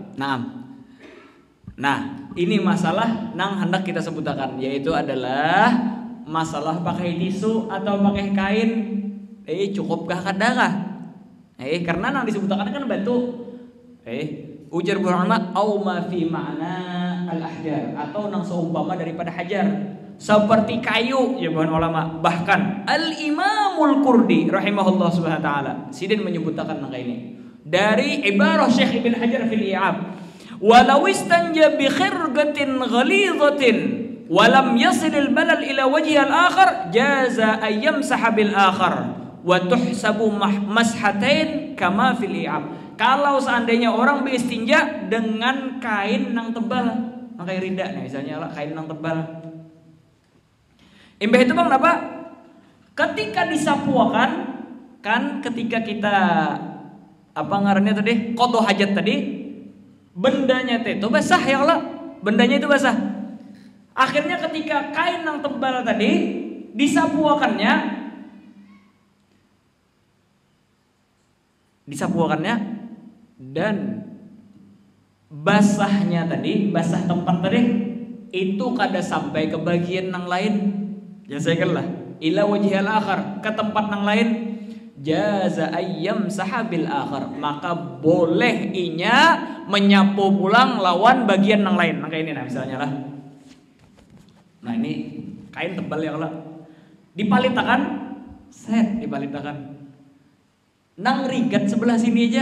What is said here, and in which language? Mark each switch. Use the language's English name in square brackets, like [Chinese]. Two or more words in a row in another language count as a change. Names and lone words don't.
[Banjar] Nah, ini masalah nang hendak kita sebutkan, yaitu adalah masalah pakai tisu atau pakai kain. Cukupkah kadakah? Karena nang disebutkan kan batu. Ujar ulama [Arabic] أو ما في معنى الأحجار, [Banjar] atau nang seumpama daripada hajar, seperti kayu ya bahan ulama. [Arabic] Bahkan Al-Imamul Qurdi رحمه الله سبحانه وتعالى [Banjar] sidin menyebutkan nang ini dari ibarah Syekh Ibn Hajar [Arabic] في الإيعاب ولو استنجى بخرقة غليظة ولم يصل البلل إلى وجهها الآخر جاز أن يمسح بالآخر وتحسب مسحتين كما في الإيعاب. [Banjar] Kalau seandainya orang beristinja dengan kain nang tebal, kain rinda nih misalnya lah, kain nang tebal. Imbah itu bang apa? Ketika disapuakan kan, ketika kita apa ngarannya tadi, qada hajat tadi, bendanya itu basah [Arabic] يا الله, [Banjar] bendanya itu basah. Akhirnya ketika kain yang tebal tadi disapuakannya dan basahnya tadi, basah tempat tadi itu kada sampai ke bagian yang lain. Ya saya lah. [Arabic] إلى وجهه الآخر, [Banjar] ke tempat yang lain, [Arabic] جاز أن يمسح بالآخر, [Banjar] maka boleh inya menyapu pulang lawan bagian yang lain. Nah kayak ini nah misalnya lah. Nah ini kain tebal [Arabic] يا الله. [Banjar] Dipalitakan, dipalitakan. Nang rigat sebelah sini aja.